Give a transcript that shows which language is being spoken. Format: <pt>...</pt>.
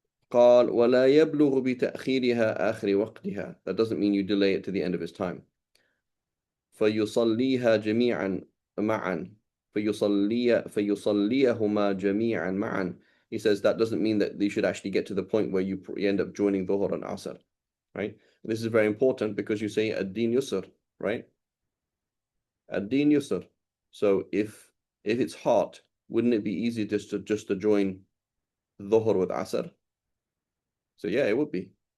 <ar>قال ولا يبلغ بتأخيرها آخر وقتها.</ar> <en>That doesn't mean you delay it to the end of its time.</en> <ar>فيصليها جميعا معا فيصليهما جميعا معا.</ar> <en>He says that doesn't mean that you should actually get to the point where you end up joining Dhuhr and Asr. Right? This is very important because you say ad-din yusr, right? Ad-din yusr. So if it's hot, wouldn't it be easy just to join Dhuhr with Asr? So yeah, it would be.</en>